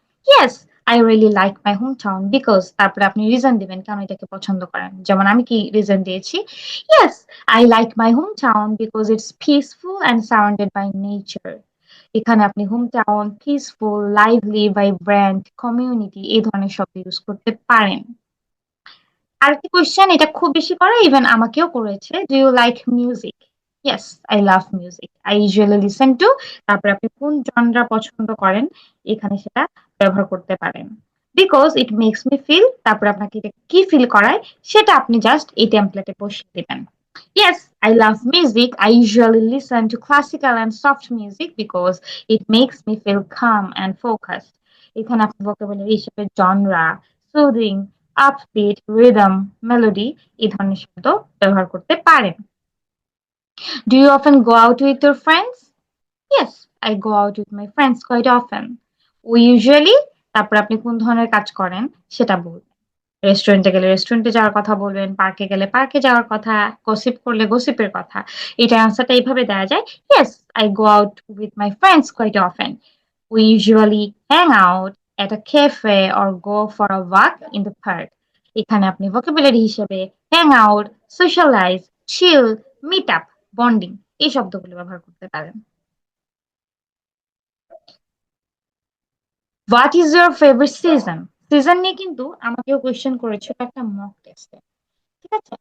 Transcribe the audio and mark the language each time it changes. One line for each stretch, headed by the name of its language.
English: Yes, I really like my hometown because
Bangla: তারপরে আপনি reason দিবেন কেন এটাকে পছন্দ করেন। যেমন আমি কি রিজন দিয়েছি?
English: Yes, I like my hometown because it's peaceful and surrounded by nature.
Bangla: এখানে আপনি hometown, peaceful, lively, vibrant, community এই ধরনের শব্দ ইউজ করতে পারেন। আরেকটি কোয়েশ্চেন এটা খুব বেশি করে ইভেন আমাকেও করেছে।
English: Do you like music? Yes, I love music. I usually listen to
Bangla: তারপরে আপনি কোন জনরা পছন্দ করেন এখানে সেটা ব্যবহার করতে পারেন।
English: because it makes me feel
Bangla: তারপরে আপনাকে এটা কি ফিল করায় সেটা আপনি জাস্ট এই টেমপ্লেটে বসিয়ে দিবেন।
English: Yes, I love music. I usually listen to classical and soft music because it makes me feel calm and focused.
Bangla: এখানে আপনি vocabulary হিসেবে genre, soothing, upbeat, rhythm, melody এই ধরনের শব্দ ব্যবহার করতে পারেন।
English: Do you often go out with your friends? Yes, I go out with my friends quite often. We usually
Bangla: তারপর আপনি কোন ধরনের কাজ করেন সেটা বলবেন। রেস্টুরেন্টে গেলে রেস্টুরেন্টে যাওয়ার কথা বলবেন, পার্কে গেলে পার্কে যাওয়ার কথা, গসিপ করলে গসিপের কথা। এটার আনসারটা এইভাবে দেওয়া যায়,
English: Yes, I go out with my friends quite often. We usually hang out at a cafe or go for a walk in the park.
Bangla: এখানে আপনি vocabulary হিসেবে hang out, socialize, chill, meet up, bonding এই শব্দগুলো ব্যবহার করতে পারেন।
English: What is your favourite season?
Bangla: Season নিয়ে কিন্তু আমাকেও কোয়েশ্চেন করেছিল একটা মক টেস্টে। ঠিক আছে?